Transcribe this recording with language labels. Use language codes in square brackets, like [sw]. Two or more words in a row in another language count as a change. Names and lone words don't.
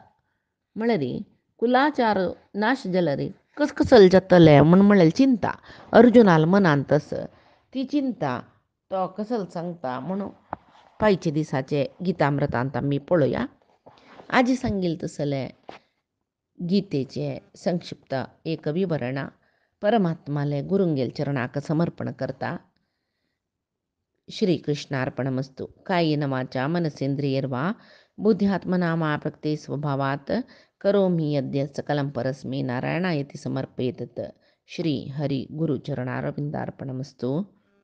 [kok] म्हळ्यार कुलाचार नाश जाल्यार कसले जातले म्हळ्यार चिंता अर्जुनाल मनांत तस ती चिंता तो कसले सांगता म्हणून पायचे दिसाचे गीतामृतांत आमी पळोवया. आजी सांगिल तसले गीतेचे संक्षिप्त एक विवरण परमात्माले गुरुंगेल चरणाक समर्पण करता. [sa] श्री कृष्णार्पणमस्तु. कायेन वाचा मनसेंद्रियर्वा बुद्ध्यात्मना प्रकृते स्वभावात् करोमि यद्यत् सकलं परस्मै नारायणायति समर्पयेत्. श्री हरि गुरुचरणारविन्दार्पणमस्तु.